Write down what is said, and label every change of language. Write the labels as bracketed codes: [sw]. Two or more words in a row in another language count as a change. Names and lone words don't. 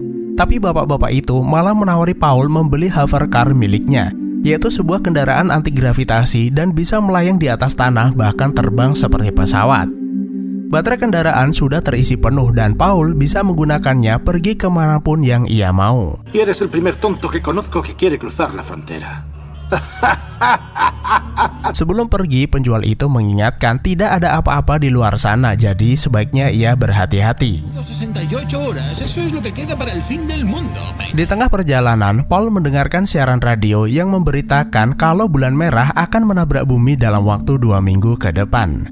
[id] Tapi bapak-bapak itu malah menawari Paul membeli hovercar miliknya, yaitu sebuah kendaraan anti-gravitasi dan bisa melayang di atas tanah bahkan terbang seperti pesawat. Baterai kendaraan sudah terisi penuh dan Paul bisa menggunakannya pergi kemanapun yang ia mau. [es] Eres el primer tonto que conozco que quiere cruzar la frontera. [id] Sebelum pergi, penjual itu mengingatkan tidak ada apa-apa di luar sana, jadi sebaiknya ia berhati-hati. Di tengah perjalanan, Paul mendengarkan siaran radio yang memberitakan kalau bulan merah akan menabrak bumi dalam waktu 2 minggu ke depan.